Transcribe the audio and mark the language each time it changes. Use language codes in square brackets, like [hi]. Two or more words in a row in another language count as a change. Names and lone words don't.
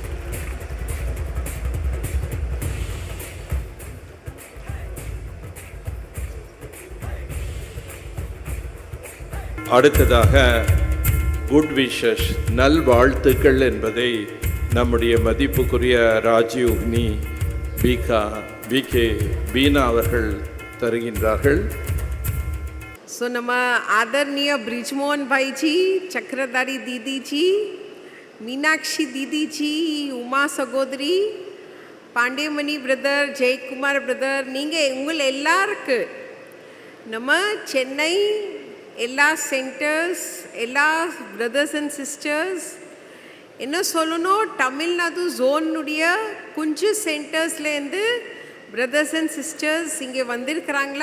[ta] அடுத்ததாக [en] good wishes [ta] நல் வாழ்த்துக்கள் என்பதை நம்முடைய மதிப்புக்குரிய ராஜீவ்னி விகே பீனா அவர்கள் தருகின்றார்கள். [hi] सो नम आदरणीय ब्रिजमोहन भाई जी, चक्रधारी दीदी जी, मीनाक्षी दीदी जी, उमा सगोदरी, पांडेमणि ब्रदर, जयकुमार ब्रदर, [ta] நீங்கள் உங்கள் எல்லாருக்கு நம்ம சென்னை எல்லா சென்டர்ஸ், எல்லா [en] brothers and sisters, [ta] என்ன சொல்லணும், தமிழ்நாடு ஜோனுடைய குஞ்சு சென்டர்ஸ்லேருந்து [en] brothers and sisters [ta] இங்கே வந்திருக்கிறாங்களா?